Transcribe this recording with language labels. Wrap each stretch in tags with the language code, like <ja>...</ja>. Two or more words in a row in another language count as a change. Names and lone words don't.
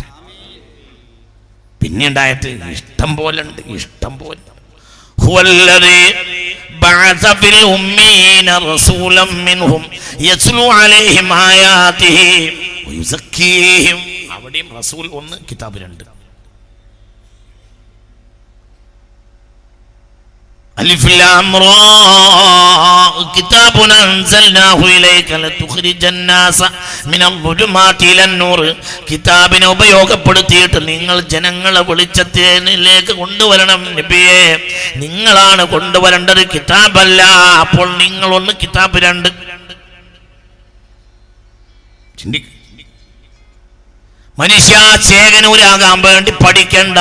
<ml>പിന്നെ ഉണ്ടായിട്ട് ഇഷ്ടം പോലെ ഉണ്ട്, ഇഷ്ടം പോലെ.</ml> <ar>هو الذي بعث في الأميين رسولا منهم يتلو عليهم آياته ويزكيهم.</ar> <ml>അവിടെയും റസൂൽ 1 കിതാബ് 2.</ml> <ar>ألف لام را كتاب أنزلناه إليك لتخرج الناس من الظلمات إلى النور.</ar> <ml>കിതാബിനെ ഉപയോഗപ്പെടുത്തിയിട്ട് നിങ്ങൾ ജനങ്ങളെ വെളിച്ചത്തിലേക്ക് കൊണ്ടുവരണം നബിയെ. നിങ്ങളാണ് കൊണ്ടുവരേണ്ടത്, കിതാബല്ല. അപ്പോൾ നിങ്ങൾ 1 കിതാബ് 2. ചിന്തിക്കുക. മനുഷ്യ ചേകനൂരാകാൻ വേണ്ടി പഠിക്കണ്ട.</ml>